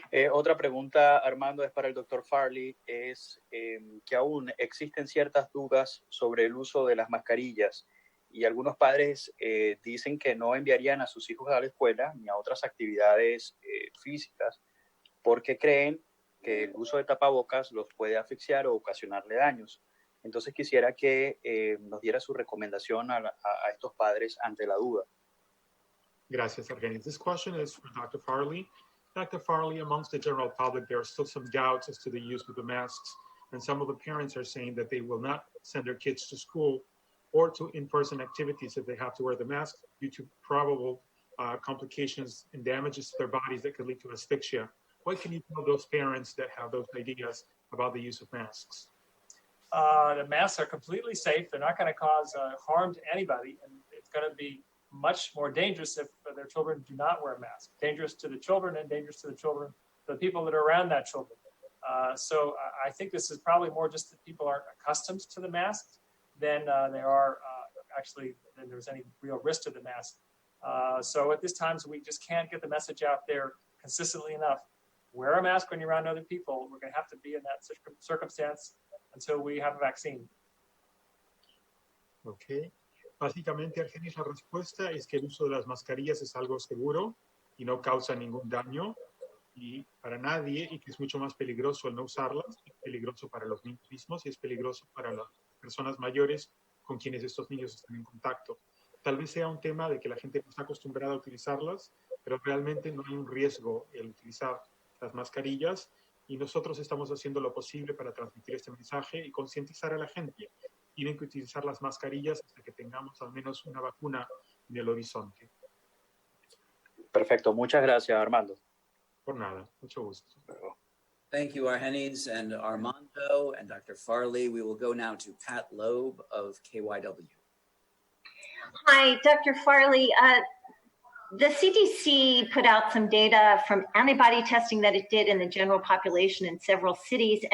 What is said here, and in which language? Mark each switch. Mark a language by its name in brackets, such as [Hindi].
[Spanish] Otra pregunta, Armando, es para el doctor Farley, es que aún existen ciertas dudas sobre el uso de las mascarillas y algunos padres dicen que no enviarían a sus hijos a la escuela ni a otras actividades físicas porque creen que el uso de tapabocas los puede asfixiar o ocasionarle daños. Entonces quisiera que nos diera su recomendación a estos padres ante la duda. Gracias, [English] Argenis. This question is for Dr. Farley. Dr. Farley, amongst the general public, there are still some doubts as to the use of the masks, and some of the parents are saying that they will not send their kids to school or to in-person activities if they have to wear the mask due to probable complications and damages to their bodies that could lead to asphyxia. What can you tell those parents that have those ideas about the use of masks? The masks are completely safe. They're not going to cause harm to anybody, and it's going to be much more dangerous if their children do not wear a mask. Dangerous to the children and dangerous to the people that are around that children. So I think this is probably more just that people aren't accustomed to the mask than they are than there's any real risk to the mask. So at this time, we just can't get the message out there consistently enough. Wear a mask when you're around other people. We're going to have to be in that circumstance until we have a vaccine. Okay. [Spanish] Básicamente, Argenis, la respuesta es que el uso de las mascarillas es algo seguro y no causa ningún daño y para nadie y que es mucho más peligroso el no usarlas, es peligroso para los niños mismos y es peligroso para las personas mayores con quienes estos niños están en contacto. Tal vez sea un tema de que la gente no está acostumbrada a utilizarlas, pero realmente no hay un riesgo el utilizar las mascarillas y nosotros estamos haciendo lo posible para transmitir este mensaje y concientizar a la gente. Tienen que utilizar las mascarillas hasta que tengamos al menos una vacuna en el horizonte. Perfecto, muchas gracias, Armando. Por nada, mucho gusto. [English] Thank you, Argenis and Armando and Dr. Farley. We will go now to Pat Loeb of KYW. Hi, Dr. Farley. The CDC put out some data from antibody testing that it did in the general population in several cities.